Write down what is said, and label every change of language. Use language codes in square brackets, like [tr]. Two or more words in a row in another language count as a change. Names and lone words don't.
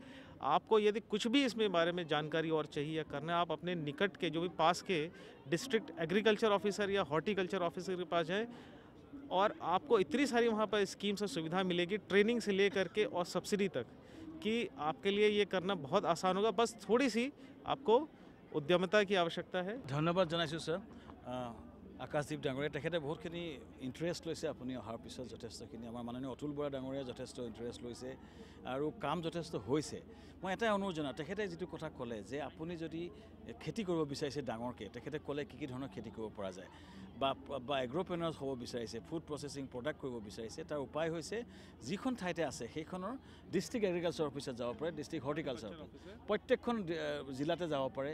[hi] आपको यदि कुछ भी इसमें बारे में जानकारी और चाहिए या करना है, आप अपने निकट के जो भी पास के [en] district agriculture officer [hi] या [en] horticulture officer [hi] के पास जाएँ और आपको इतनी सारी वहाँ पर स्कीम से सुविधा मिलेगी, ट्रेनिंग से ले करके और सब्सिडी तक, कि आपके लिए ये करना बहुत आसान होगा। बस थोड़ी सी आपको उद्यमता की आवश्यकता है। [as] ধন্যবাদ জনাইছোঁ ছাৰ। आकाशदीप डाঙৰীয়া তেখেতে বহুতখিনি ইণ্টাৰেষ্ট লৈছে আপুনি অহাৰ পিছত যথেষ্টখিনি। আমাৰ মাননীয় অতুল বৰা ডাঙৰীয়া যথেষ্ট ইণ্টাৰেষ্ট লৈছে আৰু কাম যথেষ্ট হৈছে। মই এটাই অনুৰোধ জনাওঁ, তেখেতে যিটো কথা ক'লে যে আপুনি যদি খেতি কৰিব বিচাৰিছে ডাঙৰকৈ, তেখেতে ক'লে কি ধৰণৰ খেতি কৰিব পৰা যায় বা এগ্ৰ'প্ৰেনাৰ্ছ হ'ব বিচাৰিছে, [en] food processing product [as] কৰিব বিচাৰিছে, তাৰ উপায় হৈছে যিখন ঠাইতে আছে সেইখনৰ [en] district agriculture [as] অফিচত যাব পাৰে, [en] district horticulture [as] প্ৰত্যেকখন জিলাতে যাব পাৰে।